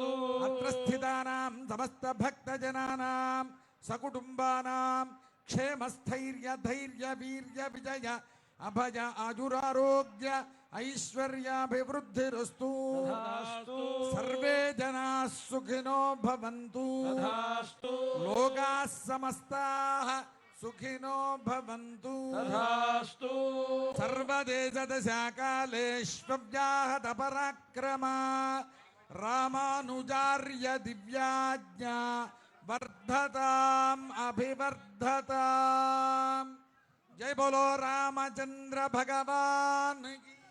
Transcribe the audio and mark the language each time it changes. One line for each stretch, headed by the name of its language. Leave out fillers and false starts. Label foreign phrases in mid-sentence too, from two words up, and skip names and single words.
Sanskrit: అత్ర స్థితానాం సమస్త భక్తజనానాం సకుటుంబానాం క్షేమస్థైర్య ధైర్య వీర్య విజయ అభయ ఆజురారోగ్య ఐశ్వర్యాభివృద్ధిరస్తు సర్వే జనాః సుఖినో భవంతు లోకాః సమస్తాః సుఖినో భవంతు తథాస్తు. సర్వదేశదశాకాలేష్వ్యాహత పరాక్రమ రామానుజార్య దివ్యాజ్ఞా వర్ధతాం అభివర్ధతాం.
Hindi: जय बोलो रामचंद्र भगवान की.